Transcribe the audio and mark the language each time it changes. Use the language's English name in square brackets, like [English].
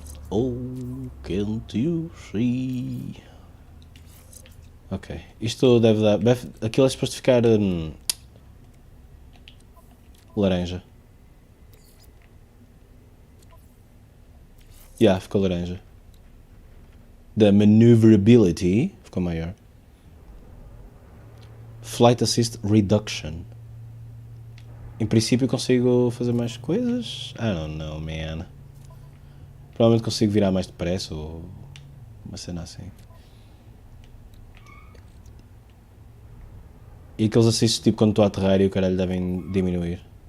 [English] Oh, can't you see? [Portuguese] Ok, isto deve dar... Aquilo é suposto ficar... laranja. Ficou laranja. Da maneuverability ficou maior. [English] Flight Assist Reduction. [Portuguese] Em princípio consigo fazer mais coisas? [English] I don't know, man. [Portuguese] Provavelmente consigo virar mais depressa ou uma cena assim. E aqueles assists tipo quando estou a aterrar e o caralho devem diminuir.